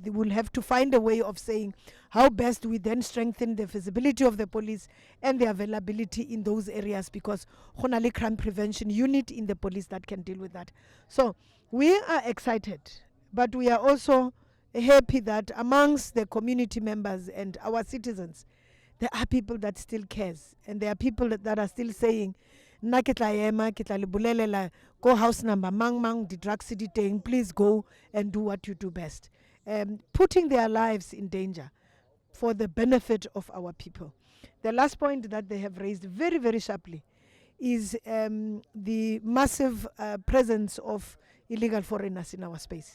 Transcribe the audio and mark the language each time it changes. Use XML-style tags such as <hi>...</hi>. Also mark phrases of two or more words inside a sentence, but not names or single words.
<en>They will have to find a way of saying how best we then strengthen the visibility of the police and the availability in those areas, because Khonale crime prevention unit in the police that can deal with that. So we are excited, but we are also happy that amongst the community members and our citizens, there are people that still cares, and there are people that are still saying,</en> <tn>nna ke tla ema ke tla le bolelela go</tn> <en>house number</en> <tn>mang di drug city teng,</tn> <en>please go and do what you do best, putting their lives in danger for the benefit of our people. The last point that they have raised very, very sharply is the massive presence of illegal foreigners in our space.</en>